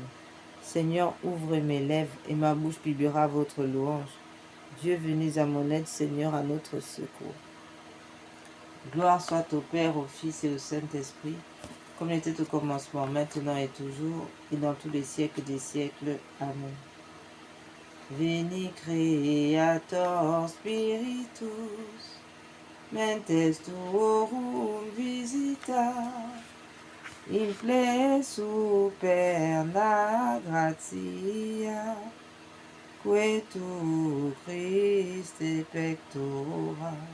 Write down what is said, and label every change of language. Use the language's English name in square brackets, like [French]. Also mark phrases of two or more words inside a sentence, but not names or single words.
[French] Seigneur, ouvrez mes lèvres et ma bouche publiera votre louange. Dieu, venez à mon aide, Seigneur, à notre secours. Gloire soit au Père, au Fils et au Saint-Esprit, comme il était au commencement, maintenant et toujours, et dans tous les siècles des siècles. Amen. [Latin] Veni Creator Spiritus, mentes tuorum visita, in ple superna gratia, que tu Christe pectora,